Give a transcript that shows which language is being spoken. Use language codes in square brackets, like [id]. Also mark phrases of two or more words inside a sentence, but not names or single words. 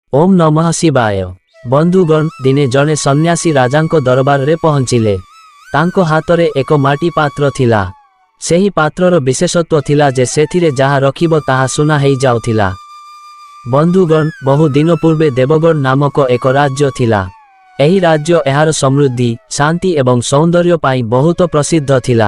[sa] ओम नमः शिवाय। [or] ବନ୍ଧୁଗଣ ଦିନେ ଜଣେ ସନ୍ନ୍ୟାସୀ ରାଜାଙ୍କ ଦରବାର ରେ ପହଞ୍ଚିଲେ। ତାଙ୍କ ହାତରେ ଏକ ମାଟି ପାତ୍ର ଥିଲା। ସେହି ପାତ୍ରର ବିଶେଷତ୍ୱ ଥିଲା ଯେ ସେଥିରେ ଯାହା ରଖିବ ତାହା ସୁନା ହୋଇ ଯାଉଥିଲା। ବନ୍ଧୁଗଣ ବହୁ ଦିନ ପୂର୍ବେ ଦେବଗଣ ନାମକ ଏକ ରାଜ୍ୟ ଥିଲା। ଏହି ରାଜ୍ୟ ଏହାର ସମୃଦ୍ଧି ଶାନ୍ତି ଏବଂ ସୌନ୍ଦର୍ଯ୍ୟ ପାଇଁ ବହୁତ ପ୍ରସିଦ୍ଧ ଥିଲା।